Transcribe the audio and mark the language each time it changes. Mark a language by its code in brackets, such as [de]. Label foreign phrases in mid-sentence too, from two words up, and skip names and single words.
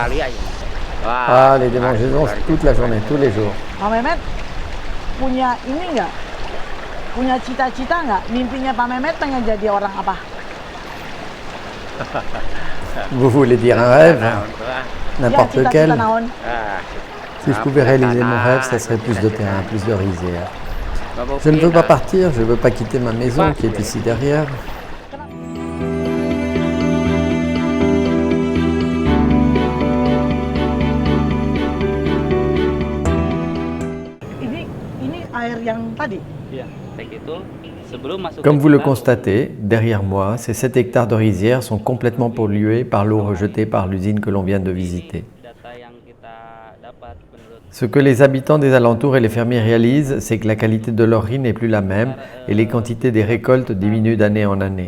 [fr] Ah, les démangeaisons, c'est toute la journée, tous les jours. [id] Pak Mehmet punya ini nggak? Punya cita-cita nggak? Mimpinya Pak Mehmet pengen jadi orang apa? [fr] Vous voulez dire un rêve? N'importe [id] Ya, [fr] lequel? [id] cita-cita [su] naon? [fr] Si je pouvais réaliser mon rêve, ça serait plus de terrain, plus de rizières. Je ne veux pas partir, je ne veux pas quitter ma maison qui est ici derrière. [id] Ini air yang tadi. [fr] Comme vous le constatez, derrière moi, ces 7 hectares de rizières sont complètement pollués par l'eau rejetée par l'usine que l'on vient de visiter. Ce que les habitants des alentours et les fermiers réalisent, c'est que la qualité de leur riz n'est plus la même et les quantités des récoltes diminuent d'année en année.